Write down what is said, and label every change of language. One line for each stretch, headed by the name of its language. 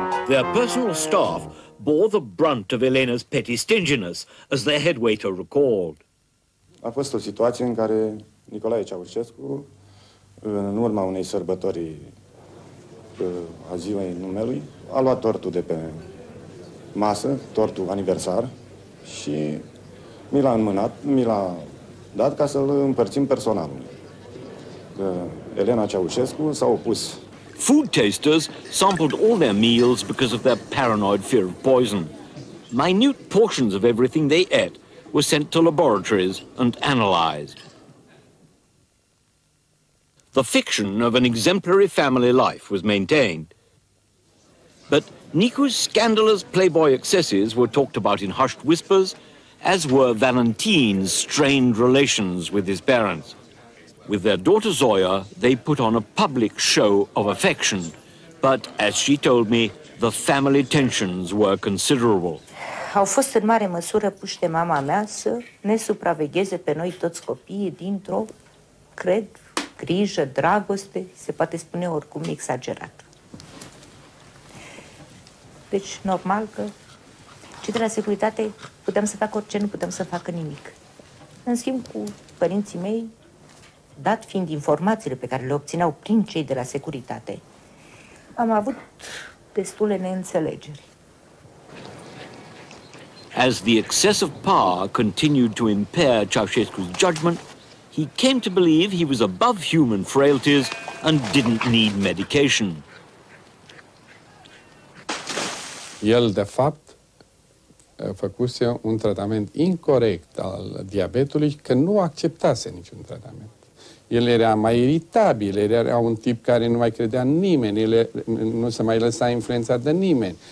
English: Their personal staff bore the brunt of Elena's petty stinginess, as their head waiter recalled.
Romanian: A fost o situație în care Nicolae Ceaușescu, în urma unei sărbători a ziua numelui, a luat tortul de pe masă, tortul aniversar, și mi l-a înmânat, mi l-a dat ca să-l împărțim personalul. Elena Ceaușescu s-a opus.
English: Food tasters sampled all their meals because of their paranoid fear of poison. Minute portions of everything they ate were sent to laboratories and analyzed. The fiction of an exemplary family life was maintained. But Nicu's scandalous playboy excesses were talked about in hushed whispers, as were Valentin's strained relations with his parents. With their daughter Zoya, they put on a public show of affection. But, as she told me, the family tensions were considerable.
Romanian: Au fost în mare măsură puși de mama mea să ne supravegheze pe noi toți copiii dintr-o, cred, grijă, dragoste, se poate spune oricum exagerat. Deci, normal că cei de la securitate puteam să facă orice, nu puteam să facă nimic. În schimb, cu părinții mei, dat fiind informațiile pe care le obțineau prin cei de la securitate, am avut destule neînțelegeri.
English: As the excess of power continued to impair Ceaușescu's judgment, he came to believe he was above human frailties and didn't need medication.
Romanian: El, de fapt, făcuse un tratament incorect al diabetului, că nu acceptase niciun tratament. El era mai iritabil, era un tip care nu mai credea în nimeni, nu se mai lăsa influențat de nimeni.